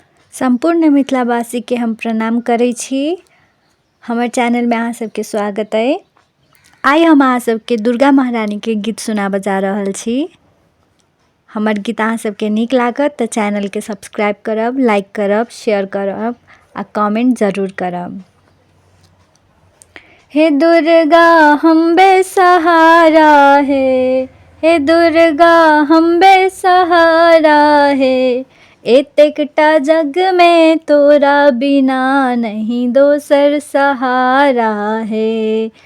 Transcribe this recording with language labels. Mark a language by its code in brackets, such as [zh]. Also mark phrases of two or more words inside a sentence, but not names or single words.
[mai] संपूर्ण मिथिलावासी के हम प्रणाम करै छी। हमर चैनल में अहाँ सबके स्वागत है। आई हम अहाँ सबके दुर्गा महारानी के गीत सुनाबऽ जा रहल छी। हमर गीत अहाँ सबके नीक लागत तऽ चैनल के सब्सक्राइब करब, लाइक करब, शेयर करब आ कमेंट जरूर करब। हे दुर्गा हम बेसहारा है, हे दुर्गा हम बेसहारा है। एतेकटा जग में तोरा बिना नहीं दोसर सहारा है।